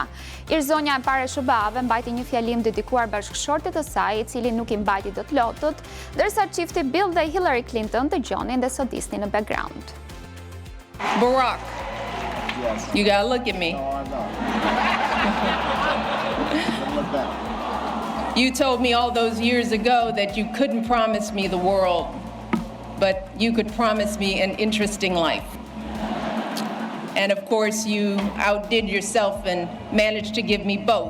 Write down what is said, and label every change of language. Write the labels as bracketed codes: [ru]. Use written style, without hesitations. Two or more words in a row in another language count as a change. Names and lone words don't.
[sq] Irzonja e parë e SBA-ve mbajti një fjalim dedikuar bashkëshortit të saj, i cili nuk i mbajti dot lotët, ndërsa çifti Bill dhe Hillary Clinton dëgjonin dhe sodisnin në background. [en] Barack, you gotta look at me. You told me all those years ago that you couldn't promise me the world, but you could promise me an interesting life. And of course, you outdid yourself and managed to give me both.